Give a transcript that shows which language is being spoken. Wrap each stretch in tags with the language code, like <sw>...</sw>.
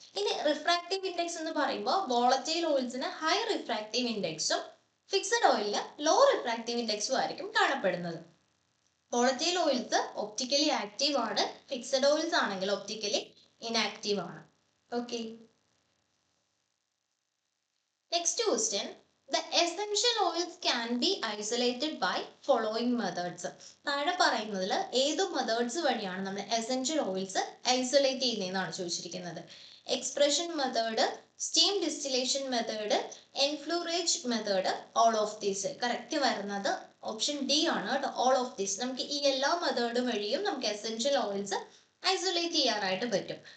<ml>ഇനി refractive index എന്ന് പറയുമ്പോൾ volatile ഓയിൽസിന് high refractive ഇൻഡെക്സും fixed ഓയിലിന് law refractive ഇൻഡെക്സും ആയിരിക്കും കാണപ്പെടുന്നത്. വോളറ്റൈൽ ഓയിൽസ് ഒപ്റ്റിക്കലി ആക്റ്റീവ് ആണ്, ഫിക്സഡ് ഓയിൽസ് ആണെങ്കിൽ ഒപ്റ്റിക്കലി ഇൻആക്റ്റീവ് ആണ്. Okay,</ml> <en>Next question, The essential oils can be isolated by following methods.</en> <ml>താഴെ പറയുന്നതിൽ ഏത് മെത്തേഡ്സ് വഴിയാണ് നമ്മൾ എസെൻഷ്യൽ ഓയിൽസ് ഐസൊലേറ്റ് ചെയ്യുന്നതെന്നാണ് ചോദിച്ചിരിക്കുന്നത്.</ml> <en>Expression method, steam distillation method, enfleurage method, all of these.</en> <ml>Correct വരുന്നത് ഓപ്ഷൻ ഡി ആണ് കേട്ടോ,</ml> <en>All of these.</en> <ml>നമുക്ക് ഈ എല്ലാ മെത്തേഡും വഴിയും നമുക്ക് എസെൻഷ്യൽ ഓയിൽസ് ഐസൊലേറ്റ് ചെയ്യാനായിട്ട് പറ്റും.</ml>